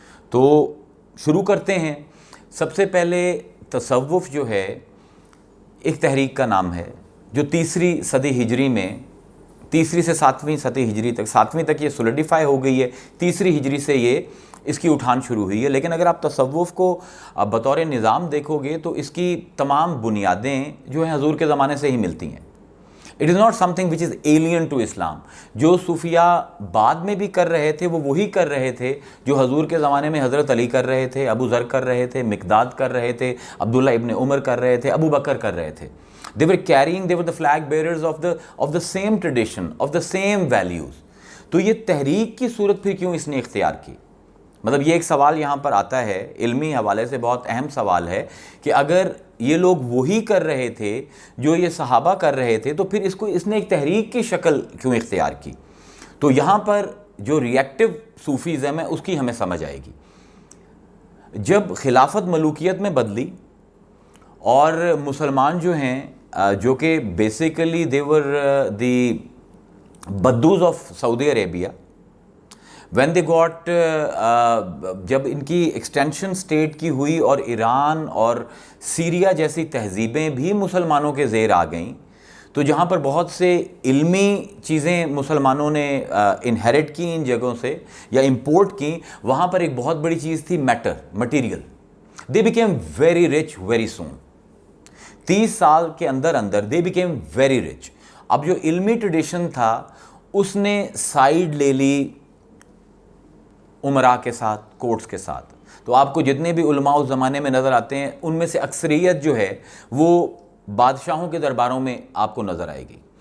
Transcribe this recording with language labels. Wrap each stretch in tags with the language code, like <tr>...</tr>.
<ur>تو شروع کرتے ہیں. سب سے پہلے تصوف جو ہے ایک تحریک کا نام ہے جو 3 صدی ہجری میں 3 سے 7ویں صدی ہجری تک 7ویں تک یہ سولیڈیفائی ہو گئی ہے. 3 ہجری سے یہ اس کی اٹھان شروع ہوئی ہے. لیکن اگر آپ تصوف کو بطور نظام دیکھو گے تو اس کی تمام بنیادیں جو ہیں حضور کے زمانے سے ہی ملتی ہیں.</ur> <en>It is not something which is alien to Islam.</en> <ur>جو صوفیاء بعد میں بھی کر رہے تھے وہ وہی کر رہے تھے جو حضور کے زمانے میں حضرت علی کر رہے تھے, ابو ذر کر رہے تھے, مقداد کر رہے تھے, عبداللہ ابن عمر کر رہے تھے, ابو بکر کر رہے تھے.</ur> <en>They were the flag bearers of the same tradition, of the same values.</en> <ur>تو یہ تحریک کی صورت پھر کیوں اس نے اختیار کی؟ مطلب یہ ایک سوال یہاں پر آتا ہے, علمی حوالے سے بہت اہم سوال ہے کہ اگر یہ لوگ وہی کر رہے تھے جو یہ صحابہ کر رہے تھے تو پھر اس نے ایک تحریک کی شکل کیوں اختیار کی؟ تو یہاں پر جو ریئیکٹو صوفیزم ہے اس کی ہمیں سمجھ آئے گی. جب خلافت ملوکیت میں بدلی اور مسلمان جو ہیں جو کہ basically</ur> <en>they were the</en> <ur>بدوز of Saudi Arabia,</ur> <en>when they got</en> <ur>جب ان کی ایکسٹینشن سٹیٹ کی ہوئی اور ایران اور سیریا جیسی تہذیبیں بھی مسلمانوں کے زیر آ گئیں, تو جہاں پر بہت سے علمی چیزیں مسلمانوں نے انہیریٹ کی ان جگہوں سے یا امپورٹ کی, وہاں پر ایک بہت بڑی چیز تھی material.</ur> <en>they became very rich very soon.</en> <ur>30 سال کے اندر</ur> <en>they became very rich.</en> <ur>اب جو علمی ٹریڈیشن تھا اس نے سائیڈ لے لی عمراء کے ساتھ, کورٹس کے ساتھ. تو آپ کو جتنے بھی علماء اس زمانے میں نظر آتے ہیں ان میں سے اکثریت جو ہے وہ بادشاہوں کے درباروں میں آپ کو نظر آئے گی.</ur>